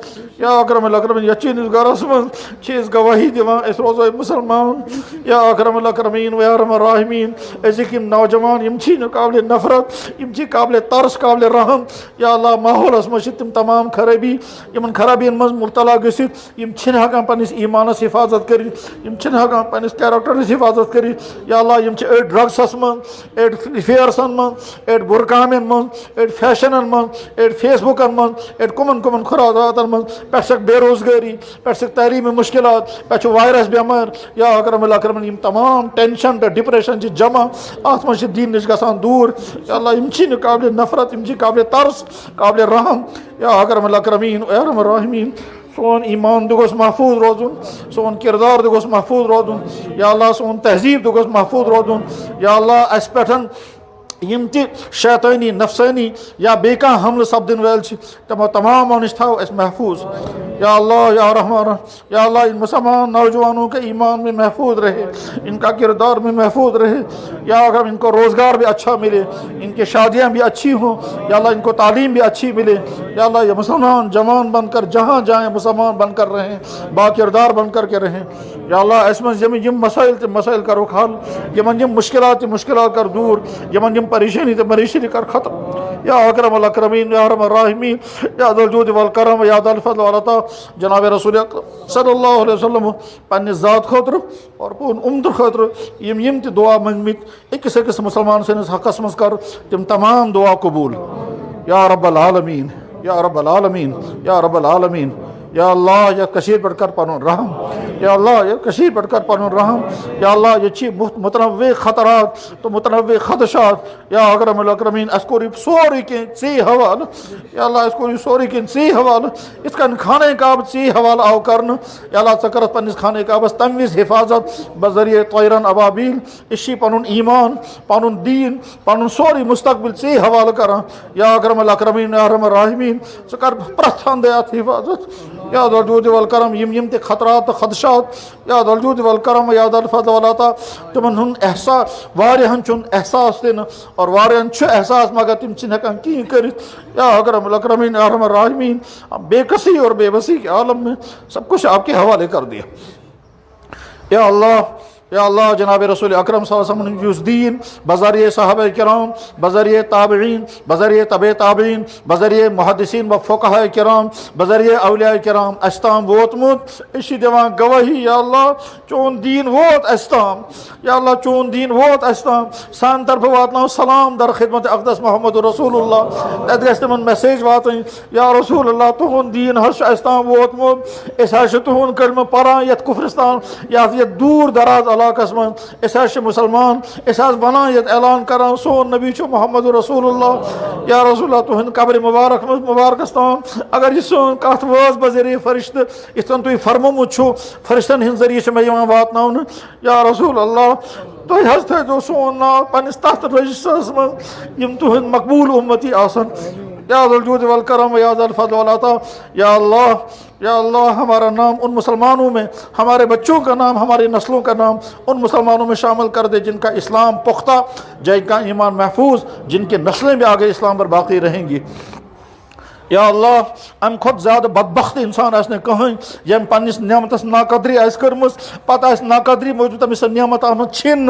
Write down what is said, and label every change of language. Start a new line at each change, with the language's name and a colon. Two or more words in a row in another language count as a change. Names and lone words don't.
Arabic: یا اکرم الاکرمین
Kashmiri: یچین اس گرس من چیز گواہی دیوان اس روزہ مسلمان
Arabic: یا اکرم الاکرمین و یا ارحم الراحمین۔
Kashmiri: ایسے کہ نوجوان یم چھی قابل نفرت، یم چھی قابل ترس، قابل رحم، یا اللہ ماحول اسمش تم تمام خرابی یمن خرابین مز مبتلا گژھِتھ یم چھِنہٕ ہٮ۪کان پننس ایمانس حفاظت کٔرِتھ، یم چھِنہٕ ہٮ۪کان پننس کیریکٹرس حفاظت کٔرِتھ۔ یا اللہ یم چھِ أڑۍ ڈرگسس منٛز، أڑۍ فیئرسن منٛز، أڑۍ بُرٕ کامٮ۪ن منٛز، أڑۍ فیشنن منٛز، أڑۍ فیس بُکن منٛز، أڑۍ کُمن کُمن خُرافاتن منٛز، پٮ۪ٹھٕ چھکھ بے روزگٲری، پٮ۪ٹھٕ چھکھ تعلیٖمی مُشکلات، پٮ۪ٹھٕ چھُ وایرس بٮ۪مٲرۍ۔
Arabic: یا اکرم الاکرمین
Kashmiri: یم تمام ٹینشن تہٕ ڈپریشن چھِ جمع اتھ منٛز چھِ دیٖن نِش گژھان دوٗر۔ یا اللہ یم چھِ نہٕ قابل نفرت، یم چھِ قابل ترس، قابل رحم۔
Arabic: یا اکرم الاکرمین و یا ارحم الراحمین
Kashmiri: سون ایمان تہِ گوٚژھ محفوظ روزُن، سون کردار تہِ گوٚژھ محفوظ روزُن، یا اللہ سون تہذیب تہِ گوٚژھ محفوظ روزُن۔ یا اللہ اسہِ پٮ۪ٹھ یم تہِ شیطٲنی نفسانی یا بیٚیہِ کانٛہہ حملہٕ سپدن وٲلۍ چھِ تمو تمامو نِش تھاو اسہِ محفوظ۔
Urdu: یا اللہ یا رحمان یا اللہ ان مسلمان نوجوانوں کے ایمان میں محفوظ رہے، ان کا کردار میں محفوظ رہے۔ یا اگر ان کو روزگار بھی اچھا ملے، ان کی شادیاں بھی اچھی ہوں، یا اللہ ان کو تعلیم بھی اچھی ملے۔ یا اللہ یہ مسلمان جوان بن کر جہاں جائیں مسلمان بن کر رہیں، با کردار بن کر کے رہیں۔
Kashmiri: یا اللہ
Urdu: اس میں
Kashmiri: یم مسائل تہ مسائل کرو حل، یمن یم مشکلات مشکلات کر دور، یمن یم پریشانی تہ پریشانی کر ختم۔
Arabic: یا اکرم الاکرمین یا ارحم الراحمین یا ذا الجود والکرم یا ذا الفضل والعطا۔
Kashmiri: جناب رسول اکرم
Arabic: صلی اللہ علیہ وسلم
Kashmiri: پننہِ ذات خٲطرٕ اور پوٗرٕ اُمتہٕ خٲطرٕ یم تہِ دعا منگمٕتۍ أکِس أکِس مسلمان سٕنٛدِس حقس منٛز کر تِم تمام دعا قبوٗل۔
Arabic: یا رب العالمین یا رب العالمین یا رب العالمین۔
Kashmiri: یا اللہ یتھ کشیر پہ کر پنن رحم، یا اللہ یتھ کشیر پہ کر پنن رحم۔ یا اللہ یہ متنوع خطرات تو متنوع خدشات،
Arabic: یا اکرم الاکرمین
Kashmiri: اس کوٚر یہِ سورُے کینٛہہ ژےٚ حوالہٕ۔ یا اللہ اس کوٚر یہِ سورُے کینٛہہ ژےٚ حوالہٕ، یِتھ کٔنۍ خانہ کعبہ ژےٚ حوالہٕ آو کرنہٕ۔ یا اللہ ژٕ کرکھ پننس خانہ کعبس تمہِ وز حفاظت بذریعہ طیرن ابابیل۔ أسۍ چھِ پنُن ایمان، پنُن دیٖن، پنُن سورُے مستقبل ژےٚ حوالہٕ کران۔
Arabic: یا اکرم الاکرمین یا ارحم الراحمین
Kashmiri: ژٕ کر پرٛٮ۪تھ اندٕ اتھ حفاظت۔
Arabic: یا ذا الجود والکرم
Kashmiri: یم تہِ خطرات تہٕ خدشات،
Arabic: یا ذا الجود والکرم یا ذا الفضل والعطا
Kashmiri: تمن ہُنٛد احساس واریاہن چھُنہٕ احساس تہِ نہٕ اور واریاہن چھُ احساس مگر تِم چھِنہٕ ہٮ۪کان کِہیٖنۍ کٔرِتھ۔
Arabic: یا اکرم الاکرمین یا ارحم الراحمین
Urdu: بے کسی اور بے بسی کے عالم میں سب کچھ آپ کے حوالے کر دیا۔
Kashmiri: یا اللہ یا اللہ جناب رسول اکرم
Arabic: صلی اللہ علیہ وسلم
Kashmiri: یُس دیٖن بذریعہ صحابہ کرام، بذریعہ تابعین، بذریعہ طبع تابعین، بذریعہ محدثین و فقہاء کرام، بذریعہ اولیاء کرام اَسہِ تام ووتمُت، أسۍ چھِ دِوان گوٲہی یا اللہ چون دیٖن ووت اَسہِ تام۔ یا اللہ چون دیٖن ووت اَسہِ تام، سانہِ طرفہٕ واتناو سلام در خدمت اقدس
Arabic: محمد رسول اللہ۔
Kashmiri: تتہِ گژھِ تِمن میسیج واتٕنۍ
Arabic: یا رسول اللہ
Kashmiri: تُہُنٛد دیٖن حظ چھُ اَسہِ تام ووتمُت، أسۍ حظ چھِ تُہُنٛد کلمہٕ پران یتھ کُفرستان یتھ دوٗر دراز علاقس منٛز، أسۍ حظ چھِ مُسلمان، أسۍ حظ ونان ییٚتہِ اعلان کران سون نبی چھُ
Arabic: محمد رسول اللہ۔ یا رسول اللہ
Kashmiri: تُہنٛدِ قبرِ مبارک منٛز مبارکس تام اگر یہِ سٲنۍ کتھ وٲژ بذریعہ فرشتہٕ یِتھ کٔنۍ تُہۍ فرمومُت چھُو فرشتن ہٕنٛدِ ذٔریعہٕ چھِ مےٚ یِوان واتناونہٕ۔
Arabic: یا رسول اللہ
Kashmiri: تُہۍ حظ تھٲیزیو سون ناو پننس تتھ رجسٹرس منٛز یِم تُہنٛدۍ مقبوٗل اُمتی آسن۔
Arabic: یا ذا الجود والکرم یا ذا الفضل والعطا۔
Urdu: یا اللہ ہمارا نام ان مسلمانوں میں، ہمارے بچوں کا نام، ہماری نسلوں کا نام ان مسلمانوں میں شامل کر دے جن کا اسلام پختہ، جن کا ایمان محفوظ، جن کی نسلیں بھی آگے اسلام پر باقی رہیں گی۔
Kashmiri: یا اللہ ام کھۄتہٕ زیادٕ بدبخت انسان آسہِ نہٕ کٕہٕنۍ ییٚمۍ پننس نعمتس ناقدری آسہِ کٔرمٕژ، پتہٕ آسہِ ناقدری موٗجوٗب تٔمِس سۄ نعمت آمٕژ چھِننہٕ۔